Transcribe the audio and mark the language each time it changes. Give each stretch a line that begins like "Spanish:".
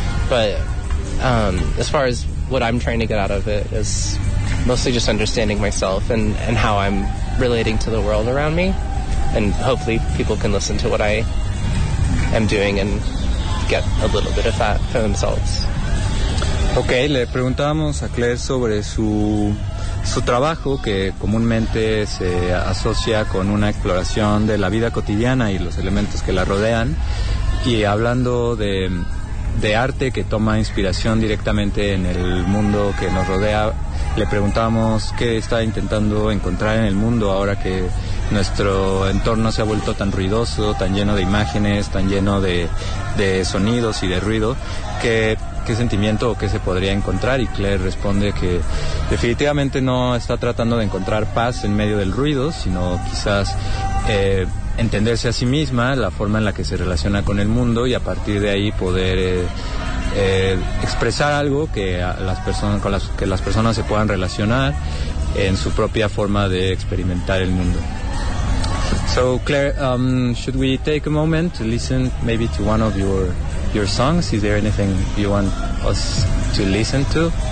English: But as far as what I'm trying to get out of it is mostly just understanding myself and how I'm relating to the world around me, and hopefully people can listen to what I am doing and get a little bit of that for themselves.
Spanish: Okay, le preguntamos a Claire sobre su trabajo, que comúnmente se asocia con una exploración de la vida cotidiana y los elementos que la rodean, y hablando de arte que toma inspiración directamente en el mundo que nos rodea, le preguntamos qué está intentando encontrar en el mundo ahora que nuestro entorno se ha vuelto tan ruidoso, tan lleno de imágenes, tan lleno de sonidos y de ruido, que qué sentimiento o qué se podría encontrar. Y Claire responde que definitivamente no está tratando de encontrar paz en medio del ruido, sino quizás entenderse a sí misma, la forma en la que se relaciona con el mundo, y a partir de ahí poder expresar algo que las personas se puedan relacionar en su propia forma de experimentar el mundo.
English: So Claire, should we take a moment to listen maybe to one of your songs? Is there anything you want us to listen to?